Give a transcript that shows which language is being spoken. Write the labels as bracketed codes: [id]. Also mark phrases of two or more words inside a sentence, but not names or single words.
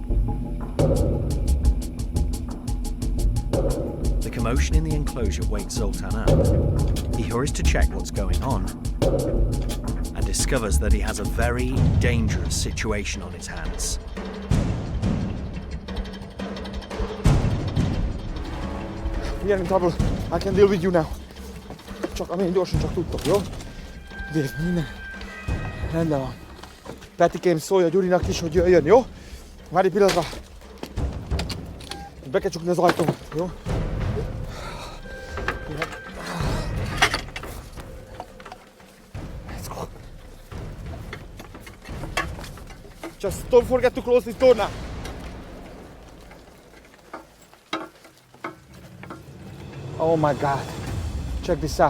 [en] The commotion in the enclosure wakes Zoltan up. He hurries to check what's going on and discovers that he has a very dangerous situation on his hands. We are in trouble. I can deal with you now. [hu] Csak amilyen gyorsan csak tudtok, jó? Nézd, minden rendben van. Petikém, szólj a Gyurinak is, hogy jöjjön, jó? Várj egy pillanatra. Be kell csukni az ajtót, jó? [en] Let's go. Just don't forget to close this door now. Oh my God, check this out.